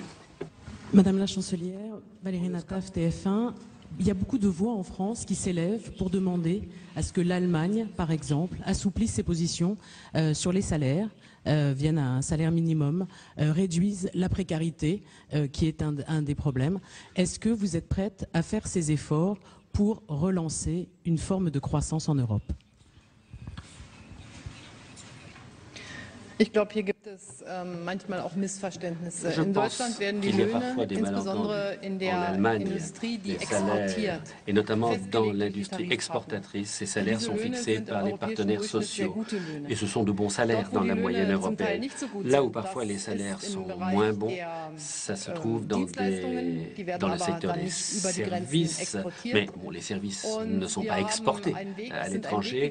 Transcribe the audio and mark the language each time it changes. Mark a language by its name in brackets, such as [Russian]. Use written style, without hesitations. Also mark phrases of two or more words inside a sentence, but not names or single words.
[French] Madame la chancelière, Valérie Nataf, TF1, il y a beaucoup de voix en France qui s'élèvent pour demander à ce que l'Allemagne, par exemple, assouplisse ses positions sur les salaires, vienne à un salaire minimum, réduise la précarité, qui est un des problèmes. Est-ce que vous êtes prête à faire ces efforts pour relancer une forme de croissance en Europe ? [German] Ich glaube, hier gibt es manchmal auch Missverständnisse. In Deutschland werden die Löhne, insbesondere in der Industrie, die exportiert, [French] et notamment dans l'industrie exportatrice, ces salaires sont fixés par les partenaires sociaux. Et ce sont de bons salaires dans la moyenne européenne. Là où parfois les salaires sont moins bons, ça se trouve dans le secteur des services. Mais bon, les services ne sont pas exportés à l'étranger.